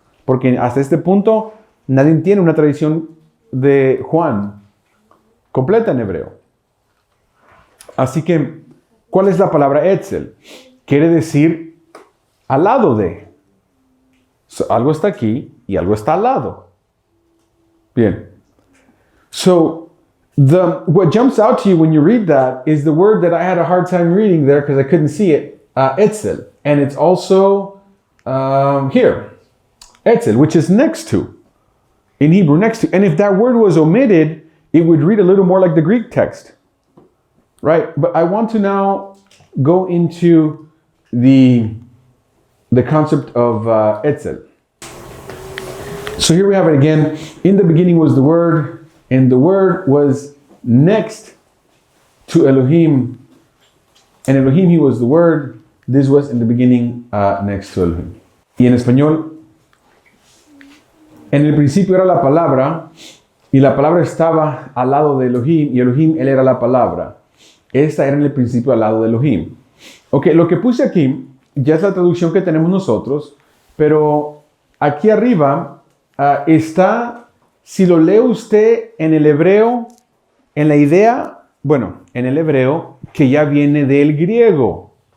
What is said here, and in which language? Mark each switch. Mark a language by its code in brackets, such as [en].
[es] Porque hasta este punto nadie tiene una tradición de Juan completa en hebreo. Así que, ¿cuál es la palabra Etzel? Quiere decir al lado de. Algo está aquí y algo está al lado. Bien. [en] So, what jumps out to you when you read that is the word that I had a hard time reading there because I couldn't see it, Etzel. And it's also here, Etzel, which is next to. In Hebrew, next to. And if that word was omitted, it would read a little more like the Greek text. Right? But I want to now go into the concept of Etzel. So here we have it again. In the beginning was the Word, and the Word was next to Elohim. And Elohim, he was the Word. This was in the beginning next to Elohim. [es] Y en español, en el principio era la palabra, y la palabra estaba al lado de Elohim, y Elohim, él era la palabra. Esta era en el principio al lado de Elohim. Ok, lo que puse aquí ya es la traducción que tenemos nosotros, pero aquí arriba está, si lo lee usted en el hebreo, en la idea, bueno, en el hebreo que ya viene del griego.